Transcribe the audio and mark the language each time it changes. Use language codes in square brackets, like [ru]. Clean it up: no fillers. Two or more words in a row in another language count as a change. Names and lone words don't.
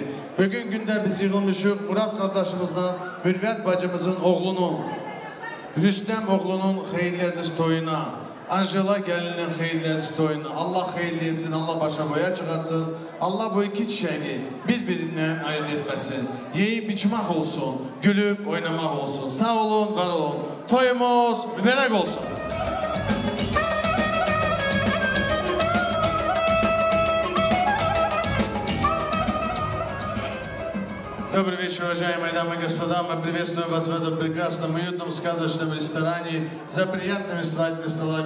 [crh] Bugün günde biz yığılmışık Murat kardeşimizden Mürvet bacımızın oğlunun, Rüstem oğlunun hayırlı aziz toyuna, Angela gelinin hayırlı aziz toyuna, Allah hayırlı etsin, Allah başa boya çıkartsın. Allah bu iki çiçeğini birbirinden ayırt etmesin. Yiyip içmek olsun, gülüp oynamak olsun. Sağ olun, var olun. Toyumuz mübarek olsun. [ru] Добрый вечер, уважаемые дамы и господа. Мы приветствуем вас в этом прекрасном, уютном, сказочном ресторане за приятными свадебными столами.